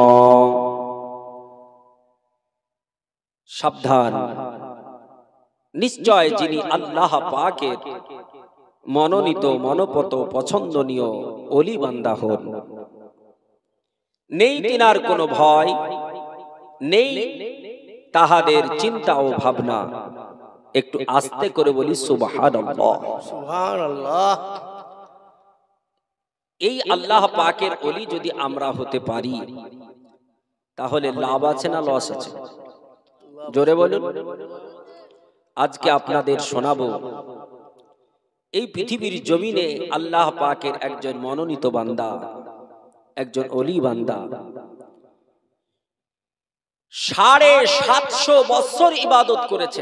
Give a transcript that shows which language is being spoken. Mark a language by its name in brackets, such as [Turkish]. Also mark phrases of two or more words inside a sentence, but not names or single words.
[Bangla] সাবধান, নিশ্চয় যিনি আল্লাহ পাকের মনোনীত মনোপত পছন্দনীয় ওলি বান্দা হন, নেই তিনার কোনো ভয়, নেই তাহাদের চিন্তা ও ভাবনা। একটু আস্তে করে বলি [Arabic] سبحان الله، سبحان الله. [Bangla] এই আল্লাহ পাকের ওলি যদি আমরা হতে পারি তাহলে লাভ আছে না লস আছে? জোরে বলুন। আজকে আপনাদের শোনাবো এই পৃথিবীর জমিনে আল্লাহ পাকের একজন মনোনীত বান্দা, একজন ওলি বান্দা 750 বছর ইবাদত করেছেন।